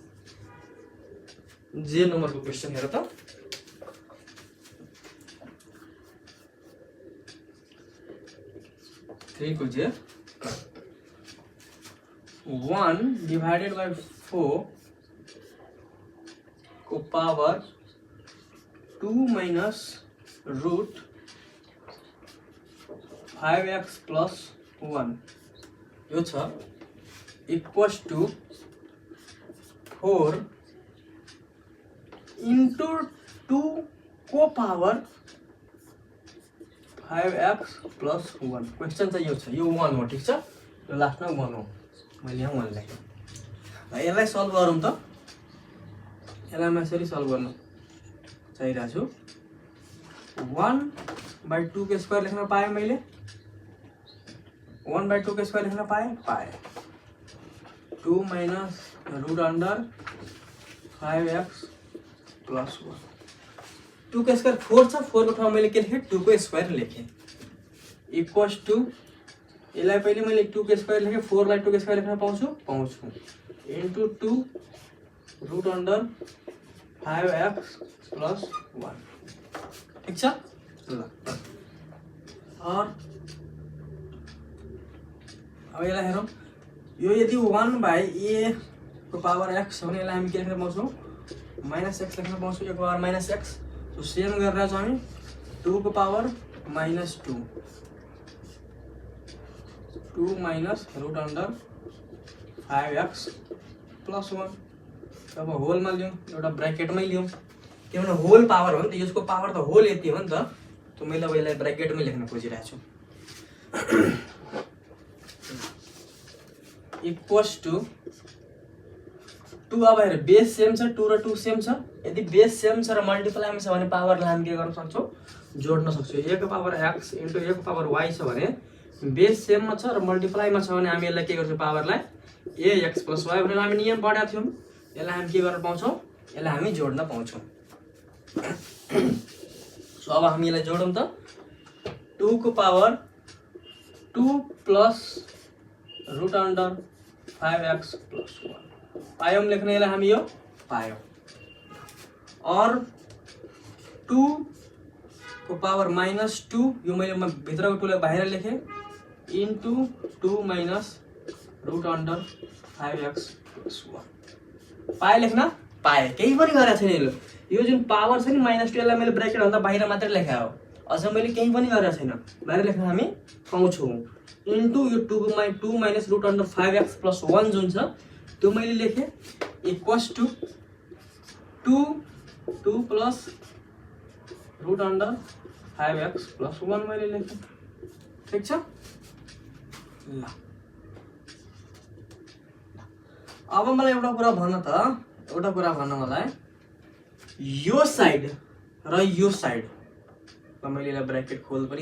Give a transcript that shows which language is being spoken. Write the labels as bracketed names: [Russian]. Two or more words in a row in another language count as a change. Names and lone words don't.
[Nepali] जे नम्बरको क्वेसन हेर त, को जे 1 [English] divided by [Nepali] 4 को पावर 2 [English] minus root [Nepali] 5x प्लस 1 यो छ [English] equals to [Nepali] 4 इंटू 2 को पावर 5x प्लस 1 क्वेश्चन चाहिँ यो छ यो 1 हो ठीक छ यो लास्टमा 1 हो मैले यहाँ 1 लेखेँ यसलाई सल्भ गरौँ त यसलाई म यसरी सल्भ गर्न चाहिरहेको छु 1/2 के स्क्वायर लेख्न पाएँ मैले 1/2 के स्क्वायर लेख्न पाएँ 2 [English] minus root under [Nepali] 5x प्लस 1 2 के स्क्वायर 4 छ 4 को ठाउँमा मैले के लेखेँ 2 को स्क्वायर लेखेँ [English] equals to [Nepali] यसलाई पहिले मैले 2 के स्क्वायर लेखेँ 4 लाई 2 के स्क्वायर लेख्न पाउँछु इन्टु 2 [English] root under [Nepali] 5x प्लस 1 ठीक छ ल और अब यसलाई हेरौँ यो यदि 1/a को पावर x हो भने यसलाई हामी के लेख्न पाउँछौँ -x लेख्न पाउँछौँ a को पावर -x तो सेम गरिरहेको छौँ हामी 2 को पावर -2 2 [English] minus root under [Nepali] 5x प्लस 1 अब होलमा लियौँ एउटा ब्रैकेटमै लियौँ किनभने होल पावर हो नि त यसको पावर त होल यति हो नि त तो मैले अब यसलाई ब्रैकेटमै लेख्न खोजिरहेको छु [English] equals to [Nepali] 2 अब हेर [English] base same [Nepali] छ 2 र 2 सेम छ यदि [English] base same [Nepali] छ र मल्टिप्लाईमा छ भने पावरलाई हामी के गर्न सक्छौँ जोड्न सक्छौँ a को पावर x इन्टु a को पावर y छ भने बेस सेममा छ र मल्टिप्लाईमा छ भने हामी यसलाई के गर्छौँ पावरलाई ax प्लस y भनेर हामी नियम पढेका थियौँ यसलाई हामी के गर्न पाउँछौँ यसलाई हामी जोड्न पाउँछौँ सो अब हामी यसलाई जोडौँ त 2 को पावर 2 [English] plus root under [Nepali] 5x प्लस 1 पायौँ लेख्न यसलाई हामी यो पायौँ और 2 को पावर -2 यो मैले भित्रको 2 लाई बाहिर लेखेँ इन्टु 2 [English] minus root under [Nepali] 5x प्लस 1 पाए लेख्न पाए केही पनि गरेको छैन यो जुन पावर छ नि -2 यसलाई मैले ब्रैकेट भन्दा बाहिर मात्रै लेखेँ हो अझ मैले केही पनि गरेको छैन बाहिर लेख्न हामी पाउँछौँ इन्टु यो 2 [English] minus root under [Nepali] 5x प्लस 1 जुन छ त्यो मैले लेखेँ [English] equals to [Nepali] 2 [English] plus root under [Nepali] 5x प्लस 1 मैले लेखेँ ठीक छ ल अब मलाई एउटा कुरा भन्न मलाई यो साइड र यो साइड ल मैले यसलाई ब्रैकेट खोल पनि